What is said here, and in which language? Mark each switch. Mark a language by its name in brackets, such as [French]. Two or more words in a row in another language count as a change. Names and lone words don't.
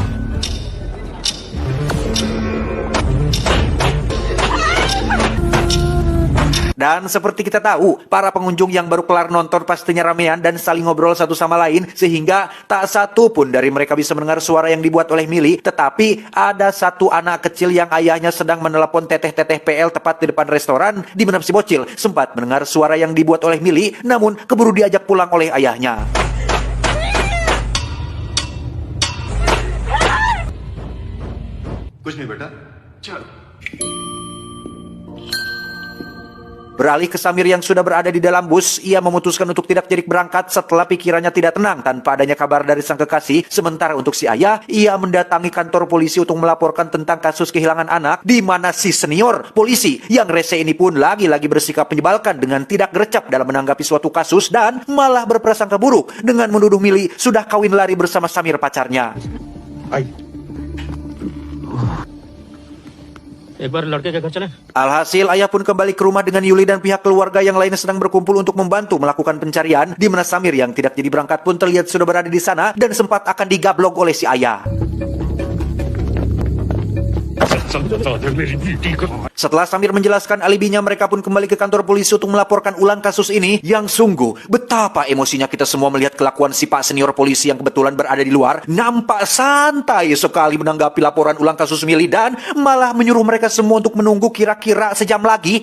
[Indonesian] Dan seperti kita tahu, para pengunjung yang baru kelar nonton pastinya ramean dan saling ngobrol satu sama lain, sehingga tak satu pun dari mereka bisa mendengar suara yang dibuat oleh Mili. Tetapi ada satu anak kecil yang ayahnya sedang menelepon teteh-teteh PL tepat di depan restoran, di mana si bocil sempat mendengar suara yang dibuat oleh Mili, namun keburu diajak pulang oleh ayahnya. [Hindi] कुछ नहीं बेटा चल. [Indonesian] Beralih ke Samir yang sudah berada di dalam bus, ia memutuskan untuk tidak jadi berangkat setelah pikirannya tidak tenang tanpa adanya kabar dari sang kekasih. Sementara untuk si ayah, ia mendatangi kantor polisi untuk melaporkan tentang kasus kehilangan anak, di mana si senior polisi yang rese ini pun lagi-lagi bersikap menyebalkan dengan tidak gercep dalam menanggapi suatu kasus dan malah berprasangka buruk dengan menuduh Mili sudah kawin lari bersama Samir pacarnya. [Hindi] एक बार लड़के के घर चले. [Indonesian] Alhasil, ayah pun kembali ke rumah dengan Yuli dan pihak keluarga yang lainnya sedang berkumpul untuk membantu melakukan pencarian, di mana Samir yang tidak jadi berangkat pun terlihat sudah berada di sana dan sempat akan digablok oleh si ayah. Setelah Samir menjelaskan alibinya, mereka pun kembali ke kantor polisi untuk melaporkan ulang kasus ini, yang sungguh betapa emosinya kita semua melihat kelakuan si Pak Senior polisi yang kebetulan berada di luar, nampak santai sekali menanggapi laporan ulang kasus Mili dan malah menyuruh mereka semua untuk menunggu kira-kira sejam lagi.